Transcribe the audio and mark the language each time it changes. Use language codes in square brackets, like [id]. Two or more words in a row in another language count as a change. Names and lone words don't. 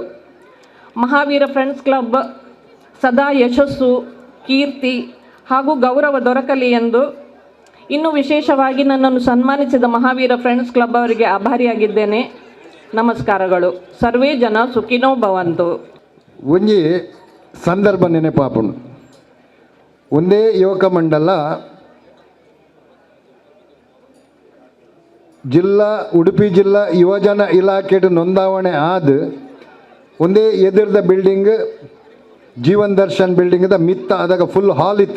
[kn] ಮಹಾವೀರ ಫ್ರೆಂಡ್ಸ್ ಕ್ಲಬ್ ಸದಾ ಯಶಸ್ಸು, ಕೀರ್ತಿ ಹಾಗೂ ಗೌರವ ದೊರಕಲಿ ಎಂದು, ಇನ್ನು ವಿಶೇಷವಾಗಿ ನನ್ನನ್ನು ಸನ್ಮಾನಿಸಿದ ಮಹಾವೀರ ಫ್ರೆಂಡ್ಸ್ ಕ್ಲಬ್ ಅವರಿಗೆ ಆಭಾರಿಯಾಗಿದ್ದೇನೆ. ನಮಸ್ಕಾರಗಳು. [sa] ಸರ್ವೇ ಜನ ಸುಖಿನೋ ಭವಂತು. [tcy] ಒಂಜಿ ಸಂದರ್ಭ ನೆನಪಾಪುಂಡು. ಒಂದೇ ಯುವಕ ಮಂಡಲ ಉಡುಪಿ ಜಿಲ್ಲಾ ಯುವಜನ ಇಲಾಖೆಡು ನೋಂದಾವಣೆ ಆದ ಒಂದೇ ಎದುರದ ಬಿಲ್ಡಿಂಗ್ ಜೀವನ್ ದರ್ಶನ್ ಬಿಲ್ಡಿಂಗ್ದ ಮಿತ್ತ ಅದಾಗ ಫುಲ್ ಹಾಲ್ ಇತ್ತು.